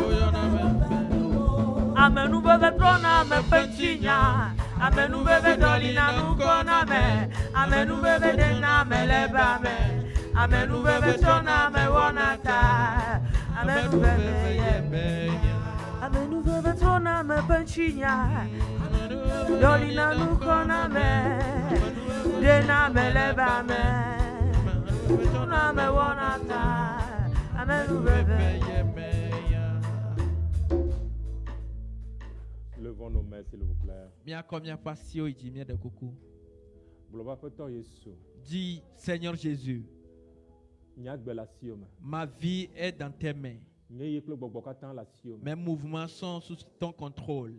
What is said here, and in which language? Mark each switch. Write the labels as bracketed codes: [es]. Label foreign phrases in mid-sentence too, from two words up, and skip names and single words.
[ee] amenu veve trɔna me ƒe ŋutinya amenu veve ɖɔlina nuko na me amenu veve ɖena me le ba me amenu veve trɔna me wɔna ta amenu veve ye me amenu veve trɔna me ƒe ŋutinya ɖɔlina nuko na me ɖena me le ba me trɔna me wɔna ta amenu veve ye me. [fr] Levons nos mains, s'il vous plaît. Dis, Seigneur Jésus, ma vie est dans tes mains. Mes mouvements sont sous ton contrôle.